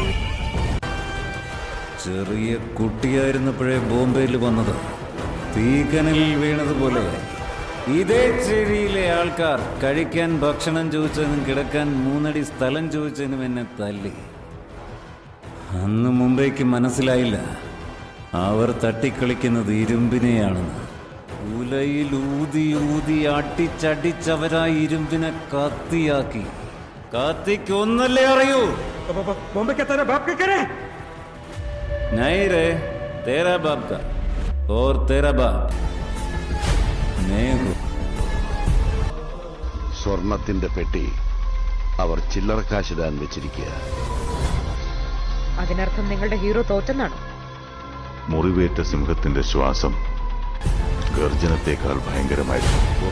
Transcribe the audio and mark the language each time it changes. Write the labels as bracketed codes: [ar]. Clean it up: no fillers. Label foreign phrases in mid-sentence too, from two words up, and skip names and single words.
[ml] ചെറിയ കുട്ടിയായിരുന്നപ്പോഴേ ബോംബെയിൽ വന്നത്, തീക്കനലിൽ വീണതുപോലെ ഇതേ ചെവിയിലെ ആൾക്കാർ കഴിക്കാൻ ഭക്ഷണം ചോദിച്ചതിനും കിടക്കാൻ 3 അടി സ്ഥലം ചോദിച്ചതിനും എന്നെ തല്ലി. അന്ന് മുംബൈക്ക് മനസ്സിലായില്ല അവർ തട്ടിക്കളിക്കുന്നത് ഇരുമ്പിനെയാണെന്ന്. ഉലയിൽ ഊതി ഊതി അടിച്ചടിച്ചവരാ ഇരുമ്പിനെ കത്തിയാക്കി. കത്തിക്കൊന്നല്ലേ അറിയൂ. [hi] नहीं रे, तेरा बाप का और तेरा बाप मैं हूं. [ml] സ്വർണത്തിന്റെ പെട്ടി അവർ ചില്ലറക്കാശിടാൻ വെച്ചിരിക്കുക. അതിനർത്ഥം നിങ്ങളുടെ ഹീറോ തോറ്റെന്നാണോ? മുറിവേറ്റ സിംഹത്തിന്റെ ശ്വാസം ഗർജനത്തേക്കാൾ ഭയങ്കരമായിരുന്നു.